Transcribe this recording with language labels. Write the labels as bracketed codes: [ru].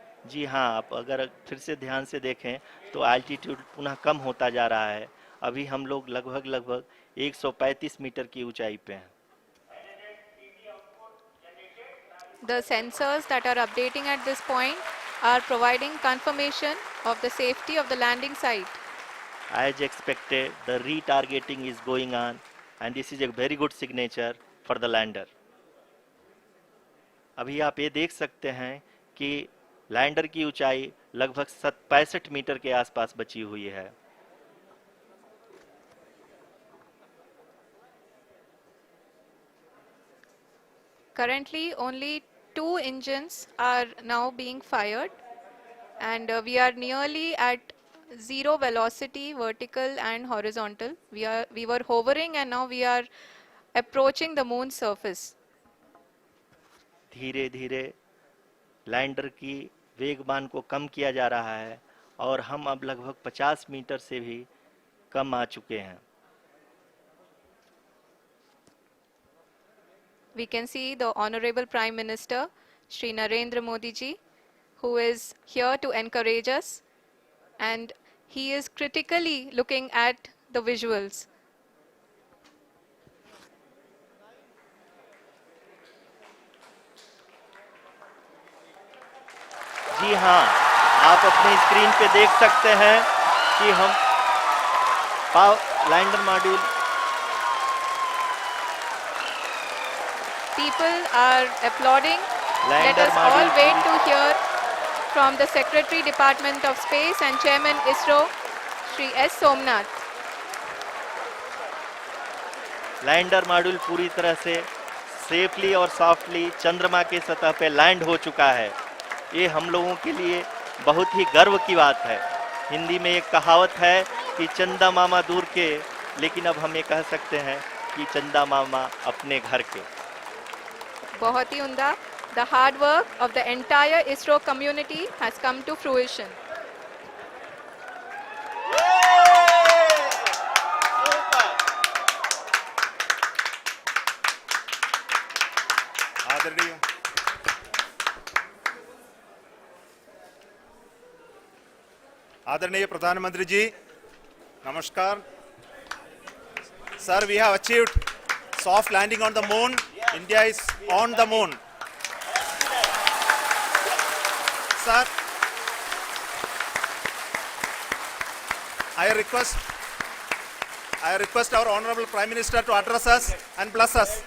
[hi] जी हाँ, आप अगर फिर से ध्यान से देखें तो एल्टीट्यूड पुनः कम होता जा रहा है। अभी हम लोग लगभग 135 मीटर की ऊंचाई पे हैं। [en] The sensors that are updating at this point are providing confirmation of the safety of the landing site. As expected, the retargeting is going on and this is a very good signature for the lander. [hi] अभी आप ये देख सकते हैं कि lander की ऊंचाई लगभग 65 मीटर के आसपास बची हुई है। [en] Currently, only 2 engines are now being fired, and we are nearly at zero velocity, vertical and horizontal. We were hovering, and now we are approaching the moon's surface. [hi] धीरे धीरे लैंडर की वेगमान को कम किया जा रहा है और हम अब लगभग 50 मीटर से भी कम आ चुके हैं। [en] We can see the Honorable Prime Minister, Shri Narendra Modi ji, who is here to encourage us, and he is critically looking at the visuals. [hi] जी हाँ, आप अपने स्क्रीन पे देख सकते हैं कि हम lander module [en] People are applauding. Let [hi] lander [en] us all [hi] module [en] wait to hear from the Secretary Department of Space and Chairman ISRO, Shri S. Somnath. [hi] Lander module पूरी तरह से सेफली और सॉफ्टली चंद्रमा के सतह पे लैंड हो चुका है। ये हम लोगों के लिए बहुत ही गर्व की बात है। हिंदी में एक कहावत है कि चंदा मामा दूर के, लेकिन अब हम ये कह सकते हैं कि चंदा मामा अपने घर के। बहुत ही उम्दा। [en] The hard work of the entire ISRO community has come to fruition. [hi] आदरणीय आदरणीय प्रधानमंत्री जी, नमस्कार। [en] Sir, we have achieved soft landing on the moon. India is on the moon. Sir, I request our Honorable Prime Minister to address us and bless us.